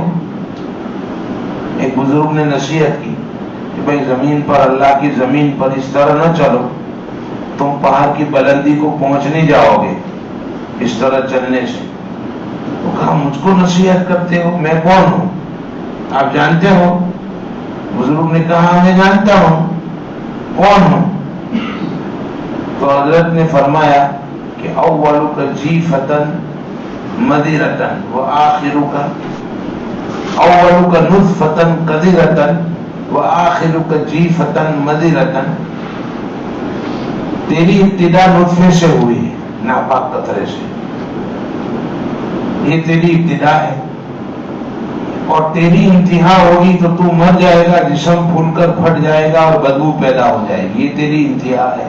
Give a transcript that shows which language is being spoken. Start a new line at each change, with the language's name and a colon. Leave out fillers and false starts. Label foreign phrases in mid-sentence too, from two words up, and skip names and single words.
Urdu: ایک بزرگ نے نصیحت کی کہ بھائی زمین پر، اللہ کی زمین پر اس طرح نہ چلو، تم پہاڑ کی بلندی کو پہنچ نہیں جاؤ گے اس طرح چلنے سے۔ تو کہا مجھ کو نصیحت کرتے ہو، میں کون ہوں آپ جانتے ہو؟ بزرگ نے کہا میں جانتا ہوں، کون ہوں؟
Arabic: تو حضرت نے فرمایا کہ اولک جیفتن مدیرتن وآخرک، اولک نطفتن قدرتن وآخرک جیفتن مدیرتن،
Urdu: تیری ابتدا نطفے سے ہوئی ہے، ناپاک قطرے سے، یہ تیری ابتدا ہے، اور تیری انتہا ہوگی تو تو مر جائے گا، جسم پھول کر پھٹ جائے گا اور بدبو پیدا ہو جائے گی، یہ تیری انتہا ہے۔